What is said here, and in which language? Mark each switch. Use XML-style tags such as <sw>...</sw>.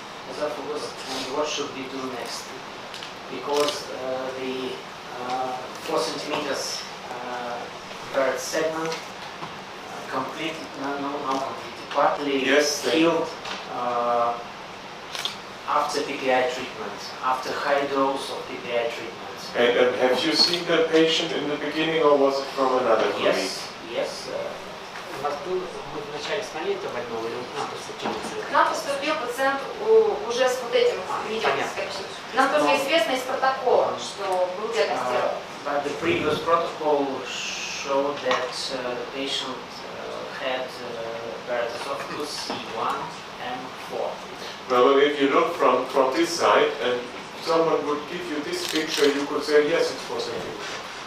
<en>Esophagus, and what should we do next? Because the 4 centimeters Barrett segment completely, not completely, partly healed after PPI treatment, after high dose of PPI treatment. And have you seen that patient in the beginning, or was it from another colleague? Yes.</en> <ru>У вас был, мы вначале смотрели этого больного, или он к нам поступил? К нам поступил пациент уже с вот этим видео. Нам тоже известно из протокола, что был диагностирован.</ru> <en>But the previous protocol showed that the patient had Barrett esophagus C1 and 4. Well, if you look from this side, and someone would give you this picture, you could say, yes, it's positive.</en>